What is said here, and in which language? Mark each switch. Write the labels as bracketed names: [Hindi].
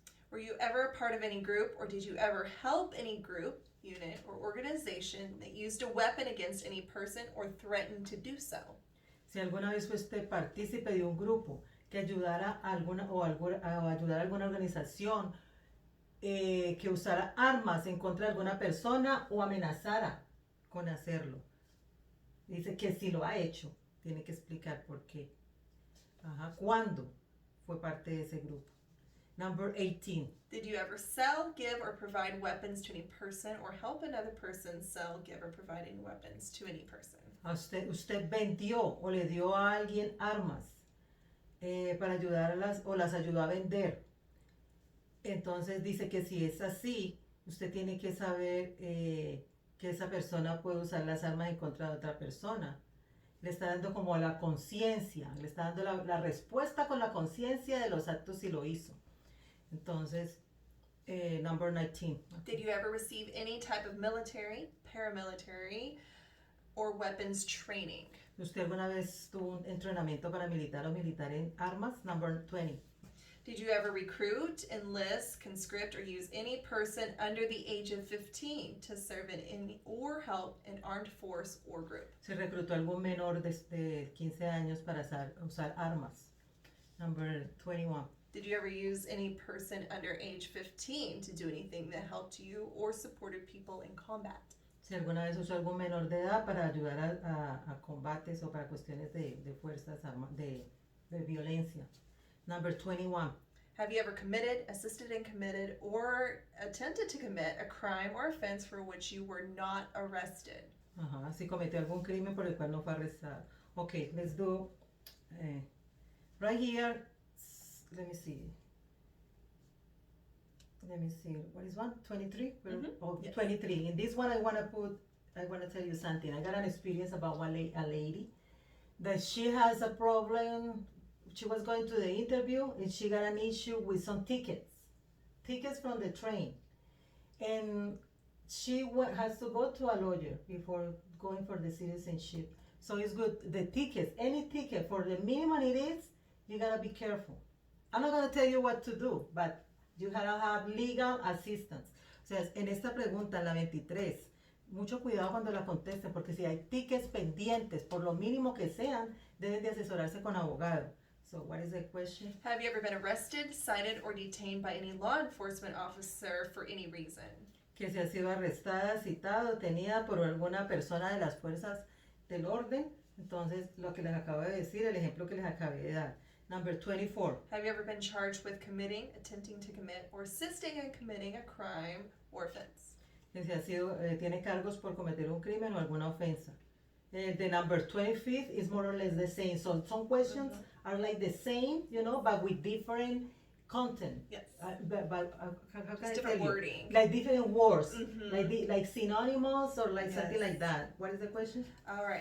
[English] Were you ever a part of any group, or did you ever help any group, unit, or organization that used a weapon against any person or threatened to do so? [Spanish] Si alguna vez fuiste partícipe de un grupo que ayudara a ayudar a alguna organización que usara armas en contra de alguna persona o amenazara con hacerlo. Dice que si lo ha hecho, tiene que explicar por qué. ¿Cuándo fue parte de ese grupo? [English] Number 18. Did you ever sell, give, or provide weapons to any person, or help another person sell, give, or provide any weapons to any person? [Spanish] Usted vendió o le dio a alguien armas para ayudarlas o las ayudó a vender. Entonces dice que si es así, usted tiene que saber que esa persona puede usar las armas en contra de otra persona. Le está dando como la conciencia, le está dando la respuesta con la conciencia de los actos si lo hizo. [English] Entonces, number 19. Did you ever receive any type of military, paramilitary, or weapons training? [Spanish] ¿Usted alguna vez tuvo un entrenamiento paramilitar o militar en armas? [English] Number 20. Did you ever recruit, enlist, conscript, or use any person under the age of 15 to serve in any or help an armed force or group? [Spanish] Si reclutó algún menor de 15 años para usar armas. [English] Number 21. Did you ever use any person under age 15 to do anything that helped you or supported people in combat? [Spanish] Si alguna vez usó algún menor de edad para ayudar a combates o para cuestiones de fuerzas de violencia. [English] Number 21. Have you ever committed, assisted in committed, or attempted to commit a crime or offense for which you were not arrested? [Spanish] Ajá, si cometió algún crimen por el cual no fue arrestado. [English] Okay, let's do right here. Let me see. What is one? 23? Oh, Yes. 23. In this one, I want to tell you something. I got an experience about a lady that she has a problem. She was going to the interview and she got an issue with some tickets from the train. And she has to go to a lawyer before going for the citizenship. So it's good. The tickets, any ticket, for the minimum it is, you gotta be careful. I'm not gonna tell you what to do, but you gotta have legal assistance. [Spanish] O sea, en esta pregunta, en la 23, mucho cuidado cuando la contesten, porque si hay tickets pendientes, por lo mínimo que sean, deben de asesorarse con abogado. [English] So what is the question? Have you ever been arrested, cited, or detained by any law enforcement officer for any reason? [Spanish] Que se ha sido arrestada, citada o detenida por alguna persona de las fuerzas del orden. Entonces, lo que les acabo de decir, el ejemplo que les acabé de dar. [English] Number 24. Have you ever been charged with committing, attempting to commit, or assisting in committing a crime or offense? [Spanish] Que se ha sido, tiene cargos por cometer un crimen o alguna ofensa. [English] The number 25 is more or less the same. So some questions are like the same, but with different content. Yes. But how can Just I different tell wording. you? Like different words, Mhm. like synonymous or like something Yes. like that. What is the question? All right.